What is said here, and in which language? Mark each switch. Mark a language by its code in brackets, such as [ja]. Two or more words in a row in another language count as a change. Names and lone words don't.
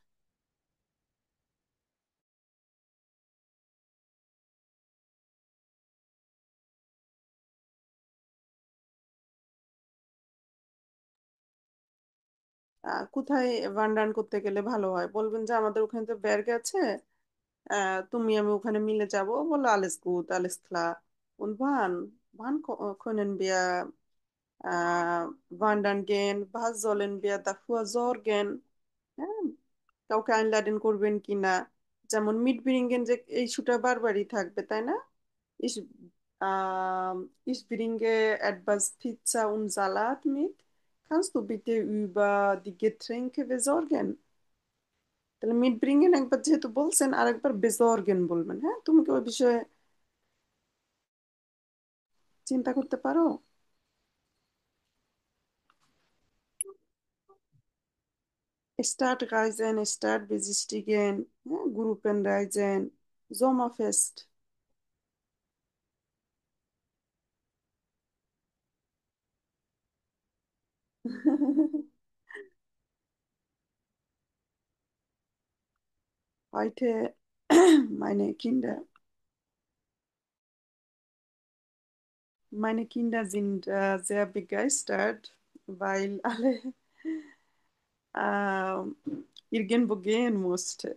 [bn] কোথায় ভান্ডান করতে গেলে ভালো হয়, বলবেন যে আমাদের ওখানে তো ব্যার্গ আছে, তুমি আমি ওখানে মিলে যাব, বলো [de] alles gut, alles klar, und wann können wir wandern gehen, was sollen wir dafür sorgen, [bn] হ্যাঁ, কাউকে আইনলাদেন করবেন কিনা। যেমন [de] mit bringen, [bn] যে এই ইস্যুটা বারবারই থাকবে, তাই না? [de] Ich, ich bringe etwas Pizza und Salat mit. Kannst du bitte über die Getränke besorgen? [bn] তাহলে [de] mit bringen [bn] একবার যেহেতু বলছেন, আর একবার বেজর্গেন বলবেন। হ্যাঁ, তুমি কি ওই বিষয়ে চিন্তা করতে পারো? [de] Stadtreisen, Stadtbesichtigen, Gruppenreisen, Sommerfest. Heute meine Kinder, meine Kinder sind sehr begeistert, weil alle äh, irgendwo gehen mussten.